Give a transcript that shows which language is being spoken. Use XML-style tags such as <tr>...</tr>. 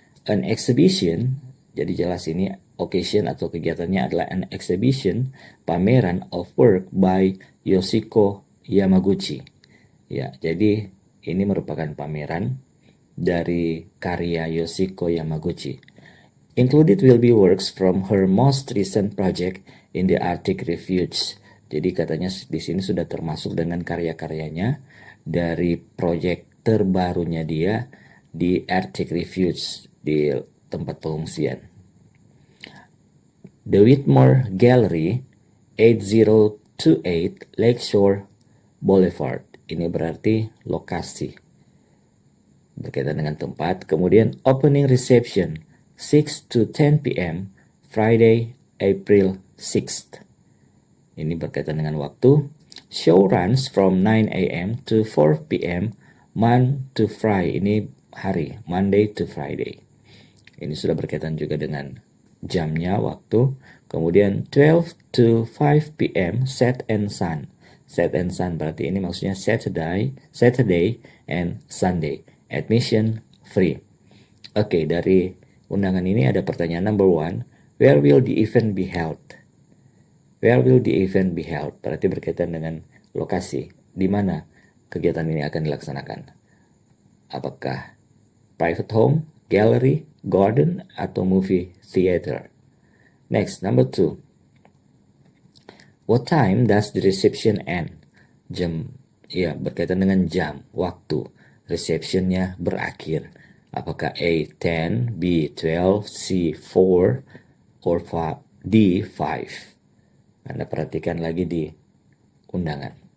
<id>An exhibition, jadi jelas ini occasion atau kegiatannya adalah an exhibition, pameran</id> <en>of work by Yoshiko Yamaguchi.</en> <id>Ya, jadi ini merupakan pameran dari karya Yoshiko Yamaguchi.</id> <en>Included will be works from her most recent project in the Arctic Refuge.</en> <id>Jadi katanya di sini sudah termasuk dengan karya-karyanya dari proyek terbarunya dia di Arctic Refuge, di tempat pengungsian.</id> <en>The Whitmore Gallery, 8028 Lakeshore Boulevard.</en> <id>Ini berarti lokasi, berkaitan dengan tempat. Kemudian</id> <en>opening reception 6 to 10 p.m. Friday, April 6th.</en> <id>Ini berkaitan dengan waktu.</id> <en>Show runs from 9 a.m. to 4 p.m. Monday to Friday.</en> <id>Ini hari,</id> <en>Monday to Friday.</en> <id>Ini sudah berkaitan juga dengan jamnya, waktu. Kemudian</id> <en>12 to 5 p.m. Set and Sun.</en> <id>Set and Sun berarti ini maksudnya Saturday and Sunday.</id> <en>Admission free.</en> <id>Oke, dari undangan ini ada pertanyaan number 1.</id> <en>Where will the event be held? Where will the event be held?</en> <id>Berarti berkaitan dengan lokasi. Di mana kegiatan ini akan dilaksanakan? Apakah private home, gallery, garden, atau movie theater? Next, number 2.</id> <en>What time does the reception end?</en> <id>Jam, ya, berkaitan dengan jam, waktu. Receptionnya berakhir. Apakah A 10, B 12, C 4, or D 5? Anda perhatikan lagi di undangan.</id>